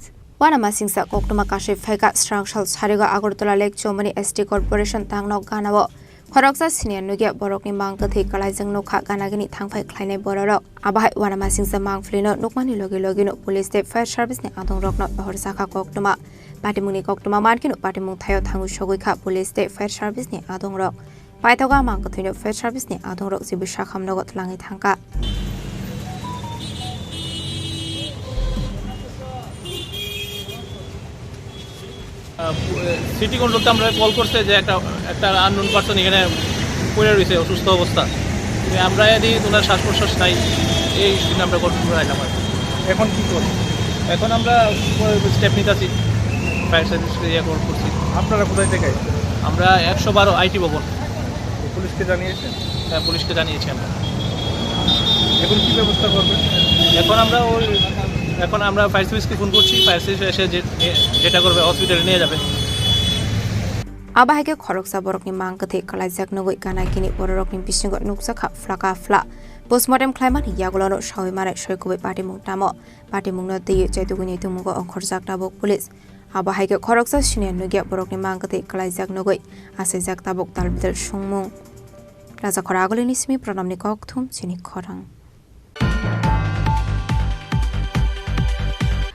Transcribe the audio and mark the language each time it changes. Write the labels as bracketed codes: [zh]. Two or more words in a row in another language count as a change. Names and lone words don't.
[trp] wana ma singsa koktuma kashi phaika Srangshal sariga agortala lake chomuni st corporation tangno ganawa khoroksa shiniya nugya borok ni mangkate kalaijang nokha ganagini thangphai khlainai borok abo hai wana ma singsa mangflino nokmani logi no police te [en] fire service [trp] ni adong rokno bahor saka koktuma Patimuni koktuma markino patimung thayo thangu shogoi police te [en] fire service [trp] ni adong rok paithoga mangkathino [en] fire service [trp] ni adong rok jibi shakham nogo tlangi thangka [bn] সিটি কন্ট্রোলতে আমরা কল করছে যে একটা [en] unknown person [bn] এখানে পড়ে রয়েছে অসুস্থ অবস্থা আমরা যদি ওনার শ্বাস প্রশ্বাস নাই এই জন্য আমরা কন্ট্রোল করে আইলাম এখন কী করি এখন আমরা স্টেপ নিতেছি [en] fire serviceke [bn] কল করছি আপনারা কোথায় থেকে আমরা 112 আইটি ভবন পুলিশকে জানিয়েছেন হ্যাঁ পুলিশকে জানিয়েছি আমরা এখন কী ব্যবস্থা করবেন এখন আমরা [en] fire serviceke [bn] ফোন করছি [en] fire service [bn] এসে যেটা করবে হসপিটালে নিয়ে যাবে [trp] Abahake khoroksa borokni mangkathe kalaijak nogoi kanakini borokni bisingo nuksakha flaka fla postmortem khlaimani yagulano shawi mare shoikobei patimung tamo patimungno dei chaituguni tumugo onkhorjak tabok police Abahake khoroksa siniya nugya borokni mangkathe kalaijak nogoi asajak tabok talbidal sungmung Raja khoragolini simi pranamni kokthum chini khorang